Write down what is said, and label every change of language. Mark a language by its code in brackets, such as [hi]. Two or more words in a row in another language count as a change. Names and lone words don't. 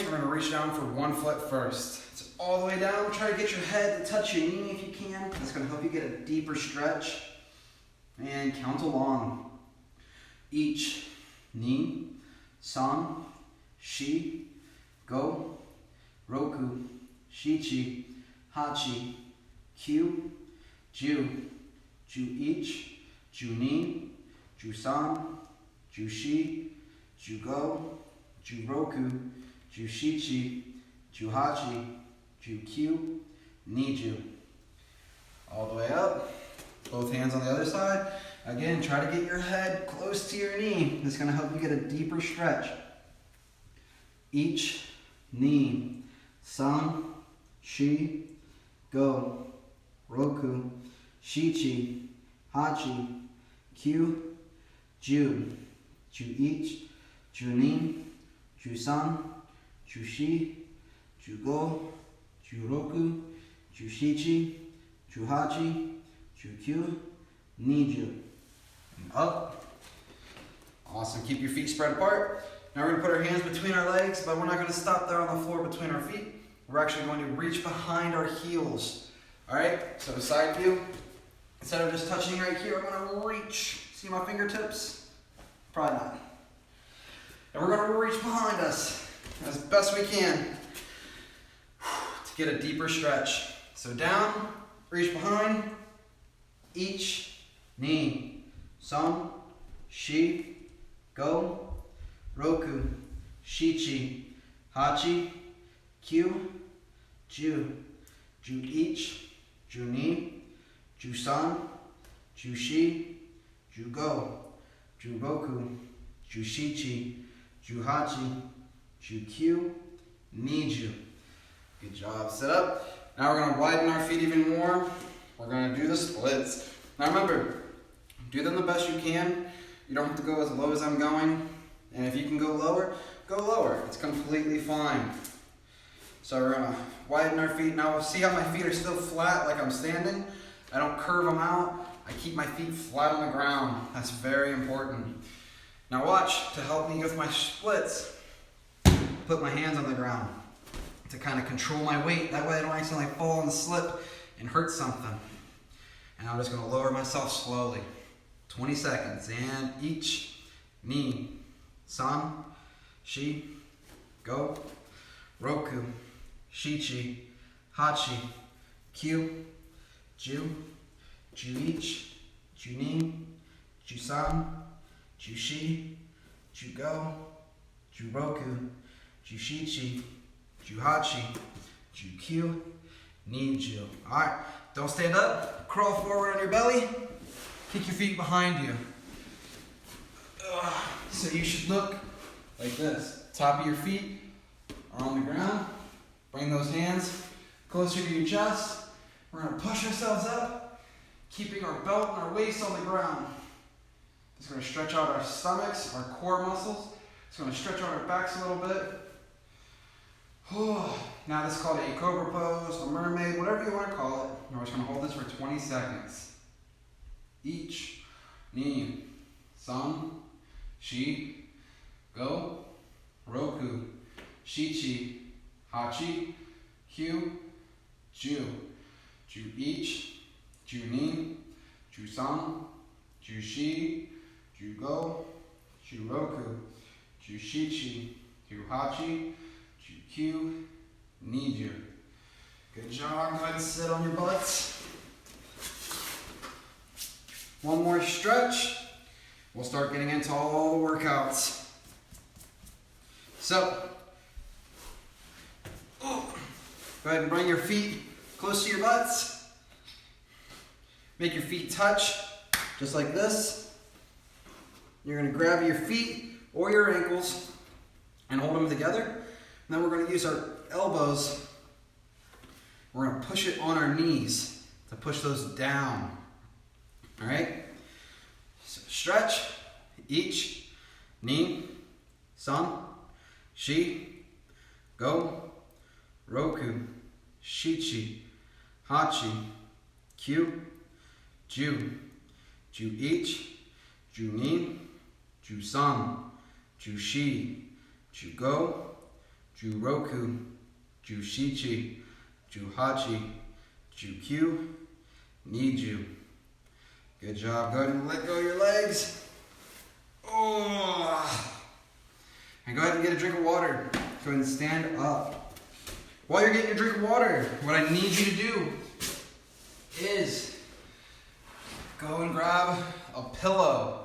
[en] We're going to reach down for one foot first. It's all the way down. Try to get your head to touch your knee if you can. That's going to help you get a deeper stretch. And count along. Ich, [ja] に、さん、し、ご、ろく、しち、はち、きゅう, じゅう、じゅう いち、じゅう に、じゅう さん、じゅう し、じゅう ご、じゅう ろく、じゅう しち、じゅう はち、じゅう きゅう、に じゅう. [en] All the way up. Both hands on the other side. Again, try to get your head close to your knee. This is going to help you get a deeper stretch. [ja] Ich, に、さん、し、ご、ろく、しち、はち、きゅう, じゅう、じゅう いち、じゅう に、じゅう さん、じゅう し、じゅう ご、じゅう ろく、じゅう しち、じゅう はち、じゅう きゅう、に じゅう. [en] And up. Awesome. Keep your feet spread apart. Now we're going to put our hands between our legs, but we're not going to stop there on the floor between our feet. We're actually going to reach behind our heels. Alright, so side view. Instead of just touching right here, I'm going to reach. See my fingertips? Probably not. And we're going to reach behind us as best we can to get a deeper stretch. So down, reach behind, each, [ja] に、さん、し、ご、ろく、しち、はち、きゅう, じゅう、じゅう いち、じゅう に、じゅう さん、じゅう し、じゅう ご、じゅう ろく、じゅう しち、じゅう はち、じゅう きゅう、に じゅう. [en] Good job. Sit up. Now we're going to widen our feet even more. We're going to do the splits. Now remember, do them the best you can. You don't have to go as low as I'm going. And if you can go lower, go lower. It's completely fine. So we're going to widen our feet. Now see how my feet are still flat like I'm standing? I don't curve them out. I keep my feet flat on the ground. That's very important. Now watch, to help me with my splits, put my hands on the ground to kind of control my weight. That way I don't accidentally fall and slip and hurt something. And I'm just going to lower myself slowly. 20 seconds. And each, [ja] に、さん、し、ご、ろく、しち、はち、きゅう, じゅう、じゅう いち、じゅう に、じゅう さん、じゅう し、じゅう ご、じゅう ろく、じゅう しち、じゅう はち、じゅう きゅう、に じゅう. [en] Alright, don't stand up. Crawl forward on your belly. Kick your feet behind you. So you should look like this. Top of your feet are on the ground. Bring those hands closer to your chest. We're going to push ourselves up, keeping our belt and our waist on the ground. It's going to stretch out our stomachs, our core muscles. It's going to stretch out our backs a little bit. Now this is called a cobra pose, a mermaid, whatever you want to call it. We're just going to hold this for 20 seconds. [ja] Each, に、さん、し、ご、ろく、しち、はち、きゅう, じゅう、じゅう いち、じゅう に、じゅう さん、じゅう し、じゅう ご、じゅう ろく、じゅう しち、じゅう はち、じゅう きゅう、に じゅう. [en] Good job. Go ahead and sit on your butts. One more stretch. We'll start getting into all the workouts. So, go ahead and bring your feet close to your butts. Make your feet touch, just like this. You're going to grab your feet or your ankles and hold them together. And then we're going to use our elbows. We're going to push it on our knees to push those down. All right? So stretch. [ja] Each, に、さん、し、ご、ろく、しち、はち、きゅう, じゅう、じゅう いち、じゅう に、じゅう さん、じゅう し、じゅう ご、じゅう ろく、じゅう しち、じゅう はち、じゅう きゅう、に じゅう. [en] Good job. Go ahead and let go of your legs. And go ahead and get a drink of water. Go ahead and stand up. While you're getting your drink of water, what I need you to do is go and grab a pillow.